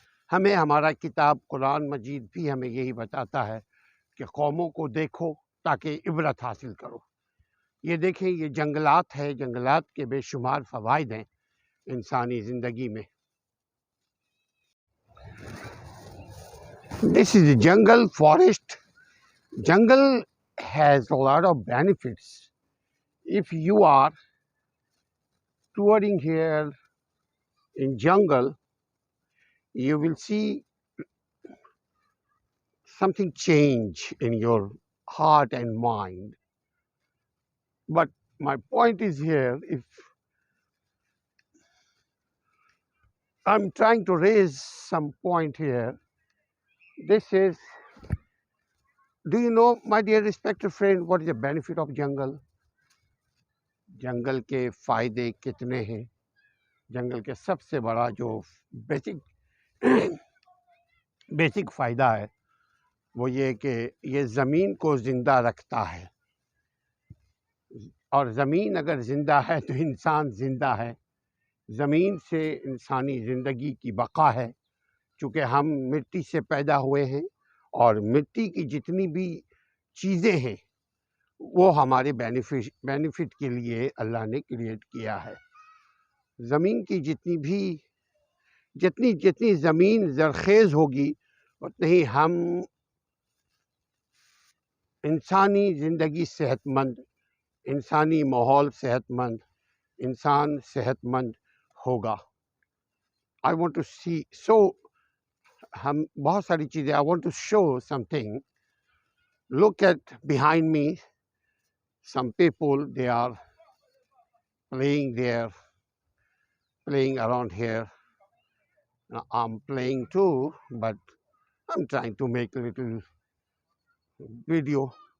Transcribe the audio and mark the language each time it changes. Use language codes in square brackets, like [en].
[ur] ہمیں ہمارا کتاب قرآن مجید بھی ہمیں یہی بتاتا ہے کہ قوموں کو دیکھو تاکہ عبرت حاصل کرو۔ یہ دیکھیں، یہ جنگلات ہے، جنگلات کے بے شمار فوائد ہیں انسانی زندگی میں۔ [en] This is a jungle forest. Jungle has a lot of benefits. If you are touring here in jungle, you will see something change in your heart and mind. But my point is here, if I'm trying to raise some point here, this is, do you know, my dear respected friend, what is the benefit of jungle? [ur] جنگل کے فائدے کتنے ہیں؟ جنگل کے سب سے بڑا جو بیسک فائدہ ہے وہ یہ کہ یہ زمین کو زندہ رکھتا ہے، اور زمین اگر زندہ ہے تو انسان زندہ ہے۔ زمین سے انسانی زندگی کی بقا ہے، چونکہ ہم مٹی سے پیدا ہوئے ہیں، اور مٹی کی جتنی بھی چیزیں ہیں وہ ہمارے بینیفٹ کے لیے اللہ نے کریٹ کیا ہے۔ زمین کی جتنی زمین زرخیز ہوگی اتنی ہی ہم انسانی زندگی صحت مند، انسانی ماحول صحت مند، انسان صحت مند ہوگا۔ [en] I want to see, [ur] ہم بہت ساری چیزیں، [en] I want to show something. Look at behind me. Some people, they are playing around here. Now, I'm playing too, but I'm trying to make a little video.